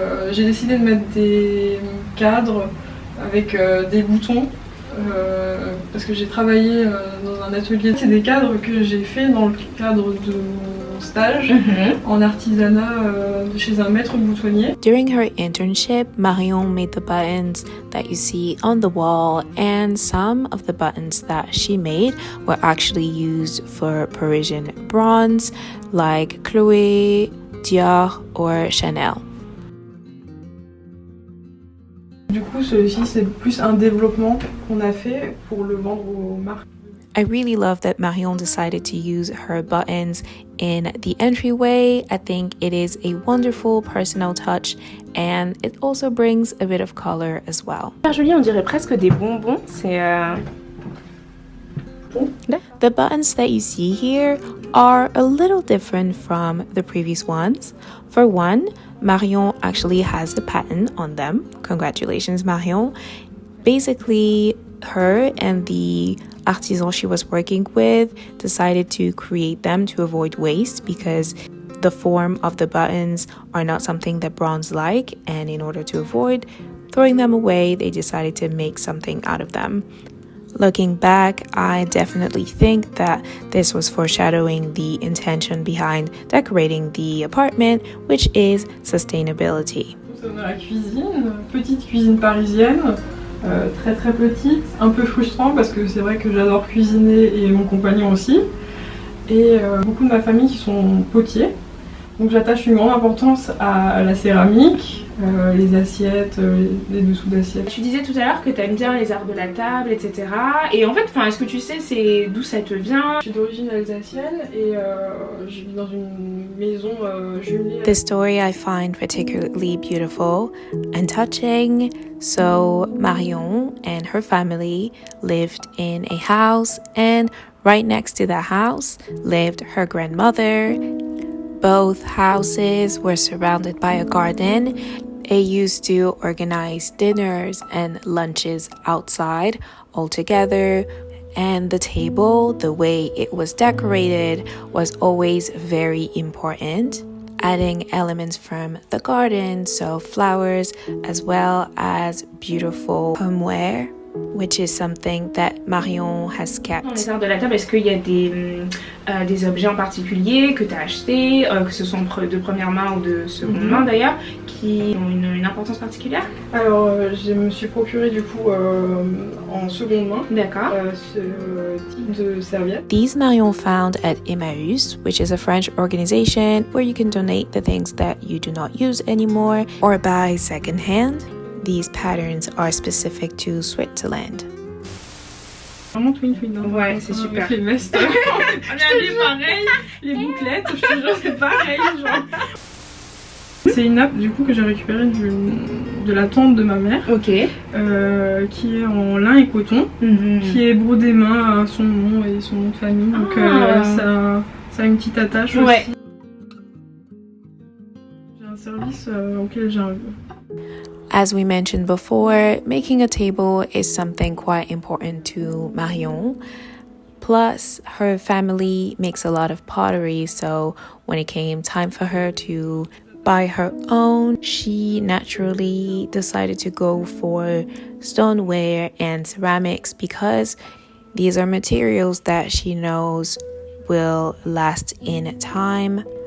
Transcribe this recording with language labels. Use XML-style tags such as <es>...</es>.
<fr>J'ai décidé de mettre des cadres avec des boutons. Parce que j'ai travaillé dans un atelier. C'est des cadres que j'ai fait dans le cadre de mon stage en artisanat chez un maître boutonnier.</fr> <en>During her internship, Marion made the buttons that you see on the wall, and some of the buttons that she made were actually used for Parisian brands like Chloé, Dior or Chanel.</en> <fr>Du coup, celui-ci, c'est plus un développement qu'on a fait pour le vendre aux marques.</fr> <en>I really love that Marion decided to use her buttons in the entryway. I think it is a wonderful personal touch, and it also brings a bit of color as well.</en> <fr>Super joli, on dirait presque des bonbons. C'est</fr> <en>The buttons that you see here are a little different from the previous ones. For one, Marion actually has a patent on them. Congratulations, Marion. Basically, her and the artisan she was working with decided to create them to avoid waste because the form of the buttons are not something that brands like, and in order to avoid throwing them away, they decided to make something out of them. Looking back, I definitely think that this was foreshadowing the intention behind decorating the apartment, which is sustainability.</en> <fr>On a la cuisine, petite cuisine parisienne, très très petite, un peu frustrant parce que c'est vrai que j'adore cuisiner et mon compagnon aussi. Et beaucoup de ma famille qui sont potiers. Donc j'attache une grande importance à la céramique, les assiettes, les dessous d'assiettes. Tu disais tout à l'heure que tu aimes bien les arts de la table, etc. Et en fait, est-ce que tu sais c'est d'où ça te vient? Je suis d'origine alsacienne et je vis dans une maison jumelée.</fr> <en>This story I find particularly beautiful and touching. So Marion and her family lived in a house, and right next to the house lived her grandmother. Both houses were surrounded by a garden. They used to organize dinners and lunches outside all together, And the table, the way it was decorated, was always very important, adding elements from the garden, so flowers, as well as beautiful homeware, which is something that Marion has kept.</en> <fr>Dans les arts de la table, est-ce qu'il y a des objets en particulier que tu as achetés, que ce sont de première main ou de seconde main d'ailleurs, qui ont une importance particulière? Alors, je me suis procuré du coup en seconde main ce type de serviette.</fr> <en>These Marion found at Emmaüs, which is a French organization where you can donate the things that you do not use anymore or buy secondhand. These patterns are specific to Switzerland.</en> <fr>Vraiment twin. Ouais, c'est super. Les vestes, on est habillés pareil, les bouclettes, je te jure c'est pareil genre. C'est une nappe du coup que j'ai récupérée de la tante de ma mère, qui est en lin et coton, qui est brodée main à son nom et son nom de famille, donc ça a une petite attache aussi. J'ai un service auquel j'ai un...</fr> <en>As we mentioned before, making a table is something quite important to Marion. Plus, her family makes a lot of pottery, so when it came time for her to buy her own, she naturally decided to go for stoneware and ceramics because these are materials that she knows will last in time.</en>